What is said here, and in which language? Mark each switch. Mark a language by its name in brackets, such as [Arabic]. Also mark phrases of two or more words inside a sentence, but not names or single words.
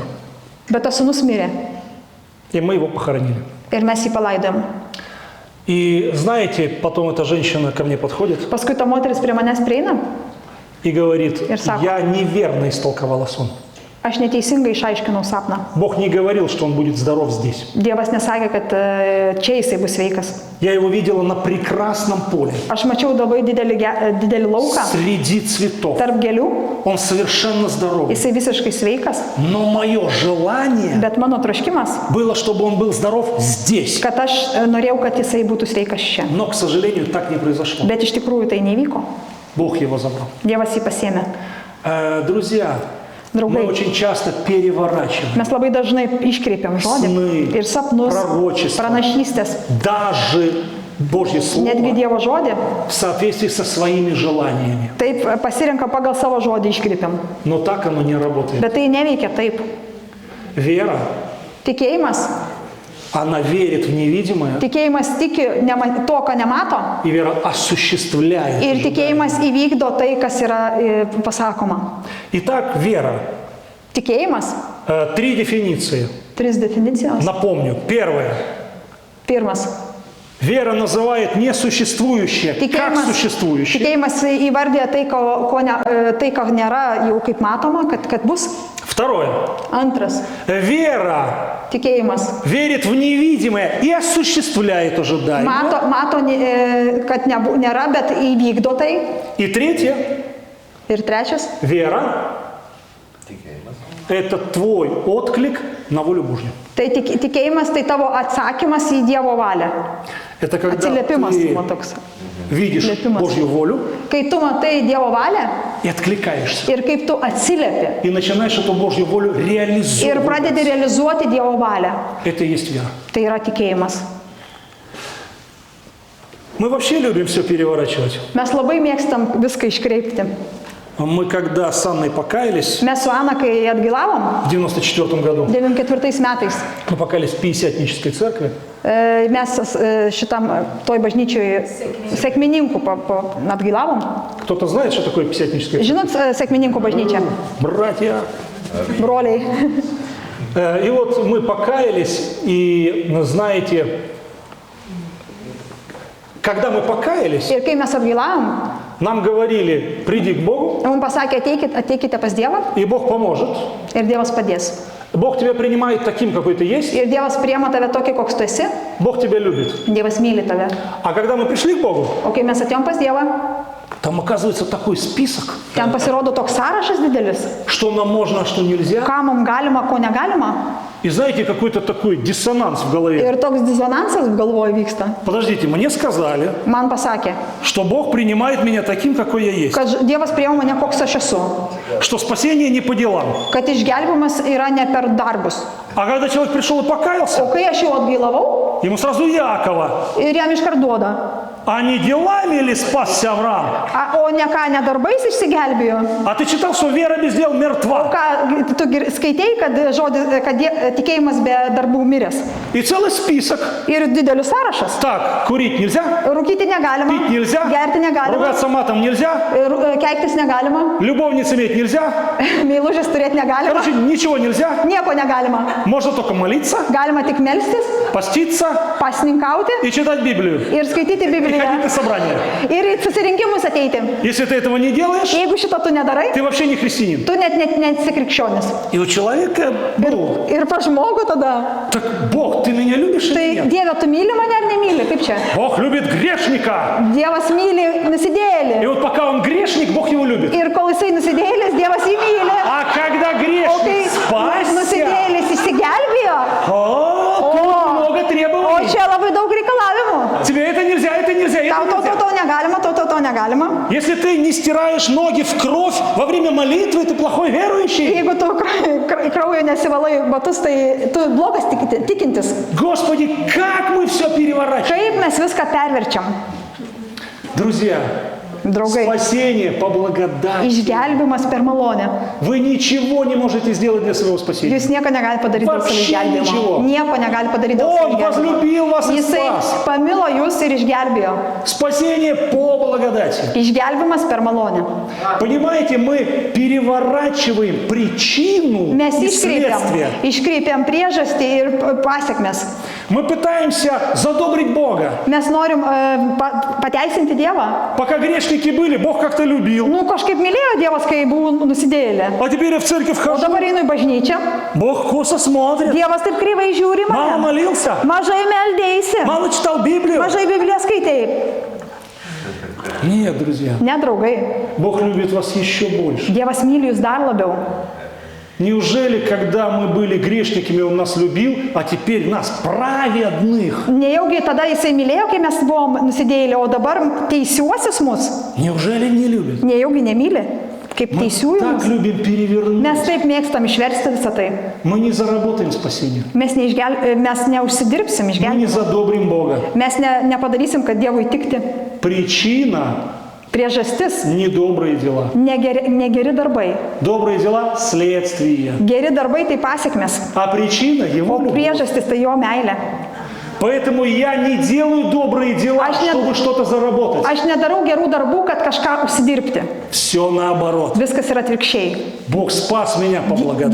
[Lithuanian] bet tas sūnus mirė. [Russian] И мы его похоронили. [Lithuanian] Ir mes jį palaidojom. [Russian] И знаете, потом эта женщина ко мне подходит [Lithuanian] Paskui ta moteris prie manęs prieina, [Russian] и говорит, [Lithuanian] Ir sako. [Russian] я неверно истолковала сон. [Lithuanian] aš neteisingai išaiškinau sapną. [Russian] Бог не говорил, что он будет здоров здесь. [Lithuanian] Dievas nesakė, kad čia jisai bus sveikas. [Russian] Я его видела на прекрасном поле, [Lithuanian] Aš mačiau labai didelį lauką [Russian] среди цветов. [Lithuanian] tarp gėlių, [Russian] Он совершенно здоров. [Lithuanian] jisai visiškai sveikas, [Russian] Но мое желание [Lithuanian] bet mano troškimas, [Russian] было, чтобы он был здоров здесь. [Lithuanian] kad aš norėjau, kad jisai būtų sveikas čia. [Russian] Но, к сожалению, так не произошло. [Lithuanian] Bet iš tikrųjų tai nevyko. [Russian] Бог его забрал. [Lithuanian] Dievas jį pasėmė. [Russian] Друзья, мы [Lithuanian] Draugai, [Russian] очень часто переворачиваем [Lithuanian] mes labai dažnai iškreipiam žodį [Russian] Snai, [Lithuanian] ir sapnus, [Russian] proročestva. [Lithuanian] pranašystės, [Russian] даже Божье [Lithuanian] netgi [Russian] Слово [Lithuanian] Dievo žodį. [Russian] в соответствии со своими желаниями. [Lithuanian] Taip pasirenka pagal savo žodį iškreipiam. [Russian] Но так оно не работает. [Lithuanian] Bet tai neveikia taip. [Russian] Вера, [Lithuanian] Tikėjimas, [Russian] она верит в невидимое, [Lithuanian] tikėjimas tiki to, ko nemato. [Russian] и вера осуществляет. [Lithuanian] Ir tikėjimas įvykdo tai, kas yra pasakoma. [Russian] Итак, вера. [Lithuanian] Tikėjimas, [Russian] 3 дефиниции. [Lithuanian] 3 definicijos. [Russian] Напомню. Первое. [Lithuanian] Pirmas. [Russian] Вера называет несуществующее как [Lithuanian] Tikėjimas, [Russian] существующее. [Lithuanian] tikėjimas įvardė tai, ko nėra jau kaip matoma, kad bus. [Russian] Второе. [Lithuanian] Antras. [Russian] Вера [Lithuanian] Tikėjimas. [Russian] верит в невидимое и осуществляет ожидаемое. [Lithuanian] Mato, kad nėra, bet įvykdo tai. [Russian] И третье. [Lithuanian] Ir trečias. [Russian] Вера – это твой отклик на волю Божью. [Lithuanian] Tai tikėjimas tai tavo atsakymas į Dievo valią. [Russian] Это когда [Lithuanian] Atsiliepimas [Russian] ты [Lithuanian] man toks. [Russian] видишь [Lithuanian] Atsiliepimas. [Russian] Божью волю [Lithuanian] Kai tu matai Dievo valią [Russian] и откликаешься. [Lithuanian] ir kaip tu atsiliepi [Russian] И начинаешь эту Божью волю [Lithuanian] ir [Russian] реализовывать. [Lithuanian] pradedi realizuoti Dievo valią. [Russian] Это и есть вера. [Lithuanian] Tai yra tikėjimas. [Russian] Мы вообще любим все переворачивать. [Lithuanian] Mes labai mėgstam viską iškreipti. [Russian] Мы когда с Анной покаялись [Lithuanian] Mes su Ana, kai atgilavom, [Russian] в 94 году, [Lithuanian] 94 metais, [Russian] мы покаялись в Пятидесятнической церкви, [Lithuanian] mes šitam toj bažnyčioj sekmininkų atgilavom. [Russian] кто-то знает, что такое Пятидесятническая церковь? [Lithuanian] Žinot, sekmininkų bažnyčia, [Russian] Братья. [Lithuanian] broliai. [Russian] И вот мы покаялись, и знаете, когда мы покаялись, [Lithuanian] Ir kai mes atgilavom, [Russian] нам говорили, приди к Богу, [Lithuanian] mums pasakė, ateikite pas Dievą [Russian] и Бог поможет. [Lithuanian] ir Dievas padės. [Russian] Бог тебя принимает таким, какой ты есть. [Lithuanian] Ir Dievas priema tave tokį, koks tu esi, [Russian] Бог тебя любит. [Lithuanian] Dievas myli tave. [Russian] А когда мы пришли к Богу, [Lithuanian] O kai mes atėjom pas Dievą, [Russian] там оказывается такой список, [Lithuanian] ten pasirodo toks sąrašas didelis, [Russian] что нам можно, а что нельзя. [Lithuanian] ką mums galima, ko negalima. [Russian] И знаете, какой-то такой диссонанс в голове. [Lithuanian] Ir toks disonansas galvoje vyksta. [Russian] Подождите, мне сказали, [Lithuanian] Man pasakė, [Russian] что Бог принимает меня таким, какой я есть. [Lithuanian] kad Dievas priima mane, koks aš esu. [Russian] Что спасение не по делам. [Lithuanian] Kad išgelbimas yra ne per darbus. [Russian] А когда человек пришел и [Lithuanian] O [Russian] покаялся, [Lithuanian] kai aš jau atgailavau [Russian] ему сразу Якова. [Lithuanian] ir jam iškart duoda. [Russian] А не делами ли спасся Авраам? [Lithuanian] O ne ką, ne darbais išsigelbėjo. [Russian] А ты читал, что вера без дел [Lithuanian] O [Russian] мертва? [Lithuanian] ką, tu skaitei, kad tikėjimas be darbų miręs. [Russian] И целый список. [Lithuanian] Ir didelius sąrašas. [Russian] Так, курить нельзя, [Lithuanian] Rūkyti negalima, [Russian] пить нельзя, [Lithuanian] gerti negalima, [Russian] ругаться матом нельзя, [Lithuanian] keiktis negalima, [Russian] любовниц иметь нельзя. [Lithuanian] meilužės turėti negalima, [Russian] Короче, ничего нельзя. [Lithuanian] nieko negalima. [Russian] Можно только молиться, [Lithuanian] Galima tik melstis, [Russian] поститься [Lithuanian] pasninkauti [Russian] и читать Библию. [Lithuanian] ir skaityti [Russian] И ходить [Lithuanian] Bibliją. [Russian] на собрание. [Lithuanian] Ir į susirinkimus ateiti. [Russian] Если ты этого не делаешь, [Lithuanian] Jeigu šito tu nedarai, [Russian] ты вообще не христианин. [Lithuanian] tu net nesi krikščionis. [Russian] И у человека, ну, [Lithuanian] Ir pa žmogų tada. [Russian] так, Бог, ты меня любишь [Lithuanian] Tai [Russian] или нет? [Lithuanian] Dieve, tu myli mane ar nemyli? Kaip čia? [Russian] Бог любит грешника. [Lithuanian] Dievas myli [Russian] И [Lithuanian] nusidėjėlį. [Russian] вот пока он грешник, Бог его любит. [Lithuanian] Ir kol jisai nusidėjėlis, Dievas jį myli. [Russian] А когда [Lithuanian] O [Russian] грешник [Lithuanian] kai [Russian] спасся, [Lithuanian] nusidėjėlis išsigelbėjo, [Russian] тут много [Lithuanian] o [Russian] требований. [Lithuanian] čia labai daug reikalavimų. [Russian] Тебе это нельзя, это нельзя, [Lithuanian] Tau [Russian] это нельзя. [Lithuanian] to negalima, to negalima. [Russian] Если ты не стираешь ноги в кровь во время молитвы, ты плохой верующий. [Lithuanian] Jeigu tu kraujo nesivalai batus, tai tu blogas tikintis. [Russian] Господи, как мы все переворачиваем. [Lithuanian] Kaip mes viską perverčiam, [Russian] Друзья, [Lithuanian] draugai. [Russian] спасение по благодати. [Lithuanian] Išgelbimas per malonę. [Russian] Вы ничего не можете сделать для своего спасения. [Lithuanian] Jūs nieko negali padaryti dėl savo [Russian] Вообще [Lithuanian] išgelbėjimo. [Russian] ничего. [Lithuanian] Nieko negali padaryti dėl savo [Russian] Он возлюбил вас и [Lithuanian] Jisai [Russian] спас. [Lithuanian] pamilo jūs ir išgelbėjo. [Russian] Спасение по благодати. [Lithuanian] Išgelbimas per malonę. [Russian] Понимаете, мы переворачиваем причину [Lithuanian] Mes [Russian] и следствие. [Lithuanian] iškreipiam priežastį ir pasiekmes. [Russian] Мы пытаемся задобрить Бога. [Lithuanian] Mes norim pateisinti Dievą. [Russian] Пока грешники были, Бог как-то любил. [Lithuanian] Nu, kažkaip mylėjo Dievas, kai buvau nusidėjėlė. [Russian] А теперь я в церковь [Lithuanian] O [Russian] хожу, [Lithuanian] dabar einu į bažnyčią. [Russian] Бог косо смотрит. [Lithuanian] Dievas taip kryvai žiūri į [Russian] Мало [Lithuanian] mane. [Russian] молился, [Lithuanian] Mažai meldėsi. [Russian] мало читал Библию. [Lithuanian] Mažai Bibliją skaitėjai. [Russian] Нет, друзья, [Lithuanian] Ne, draugai. [Russian] Бог любит вас еще больше. [Lithuanian] Dievas myli jūs dar labiau. [Russian] Неужели, когда мы были грешниками, Он нас любил, а теперь нас праведных? [Lithuanian] Nejaugi tada jisai mylėjo, kai mes buvom nusidėjėlė, o dabar teisiuosius mus. [Russian] Неужели не любит? [Lithuanian] Nejaugi nemyli, kaip [Russian] Мы [Lithuanian] teisiųjų [Russian] так [Lithuanian] mus. [Russian] любим перевернуть. [Lithuanian] Mes taip mėgstam išversti visą tai. [Russian] Мы не заработаем спасение. [Lithuanian] Mes neužsidirbsim [Russian] Мы [Lithuanian] išgelbėjimą. [Russian] не задобрим Бога. [Lithuanian] Mes nepadarysim, kad Dievui tikti. [Russian] Причина [Lithuanian] Priežastis – [Russian] недобрые дела. [Lithuanian] – negeri darbai. [Russian] Добрые дела – следствие. [Lithuanian] Geri darbai tai pasiekmes, [Russian] А причина – Его [Lithuanian] o [Russian] любовь. [Lithuanian] priežastis tai jo meilė. [Russian] Поэтому я не делаю добрые дела, А я- чтобы что-то заработать. [Lithuanian] Aš nedarau gerų darbų, kad kažką užsidirbti. [Russian] Все наоборот. [Lithuanian] Viskas yra atvirkščiai. [Russian] Бог спас меня по благодати.